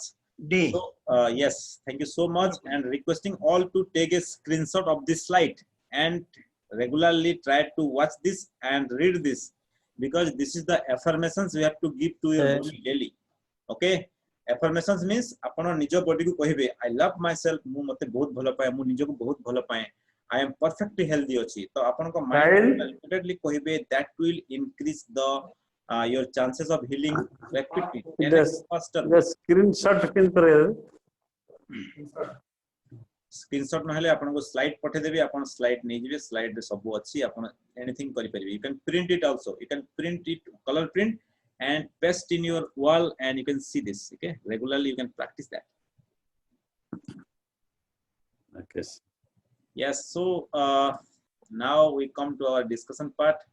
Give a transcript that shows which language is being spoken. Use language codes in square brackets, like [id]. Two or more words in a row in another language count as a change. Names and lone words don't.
[en] Day. So, yes, thank you so much. And requesting all to take a screenshot of this slide and regularly try to watch this and read this, because this is the affirmations we have to give to your body daily. Okay? Affirmations means [or] ଆପଣ ନିଜ [en] body [or] କୁ କହିବେ [en] I love myself, [or] ମୁଁ ମତେ ବହୁତ ଭଲ ପାଏ, ମୁଁ ନିଜ କୁ ବହୁତ ଭଲ ପାଏ, [en] I am perfectly healthy अछि. [or] ତ ଆପଣ କୁ [en] mind repeatedly कहिबे that will increase the your chances of healing rapidly. Faster. The screenshot [or] Screenshot ନହେଲେ ଆପଣ କୁ slide ପଠେଇ ଦେବେ, ଆପଣ slide ନ ଯିବେ, slide ରେ ସବୁ ଅଛି, ଆପଣ anything କରି ପାରିବେ. [en] You can print it also. You can print it, color print, and paste in your wall, and you can see this. Okay, regularly you can practice that. Okay. Yes. So now we come to our discussion part.